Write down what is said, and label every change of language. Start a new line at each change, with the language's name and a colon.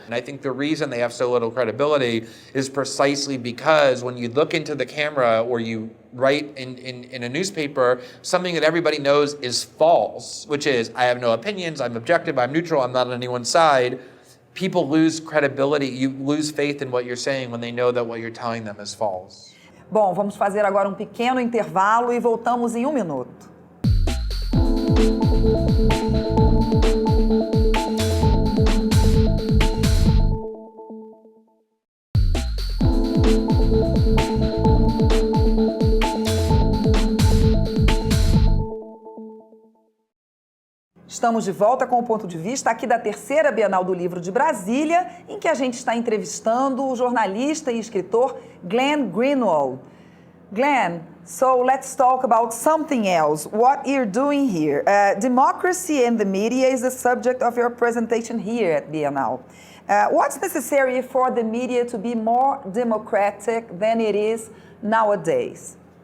English: And I think the reason they have so little credibility is precisely because when you look into the camera or you write in a newspaper something that everybody knows is false, which is, I have no opinions, I'm objective, I'm neutral, I'm not on anyone's side, people lose credibility, you lose faith in what you're saying when they know that what you're telling them is false.
Portuguese: Bom, vamos fazer agora pequeno intervalo e voltamos em 1 minuto. Estamos de volta com o ponto de vista aqui da terceira Bienal do Livro de Brasília, em que a gente está entrevistando o jornalista e escritor Greenwald.
English: Glenn, so let's talk about something else. What you're doing here. Democracy and the media is the subject of your presentation here at Bienal. What's necessary for the media to be more democratic than it is nowadays?